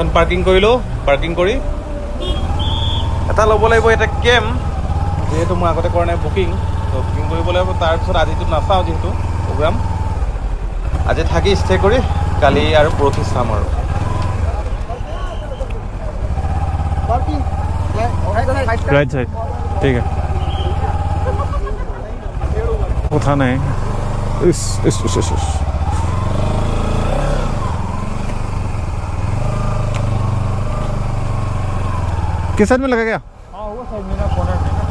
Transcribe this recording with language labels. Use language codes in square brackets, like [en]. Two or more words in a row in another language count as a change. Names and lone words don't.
[as] পাৰ্কিং কৰিলোঁ পাৰ্কিং কৰি এটা ল'ব লাগিব এটা কেম যিহেতু মই আগতে কৰা নাই বুকিং তো বুকিং কৰিব লাগিব তাৰপিছত আজিতো নাচাওঁ যিহেতু প্ৰগ্ৰাম আজি থাকি ষ্টে কৰি কালি আৰু পৰহি চাম আৰু [hi] राइट साइड ठीक है उठाना है इस किस साइड में लगा गया हाँ वो साइड में ना कॉर्नर में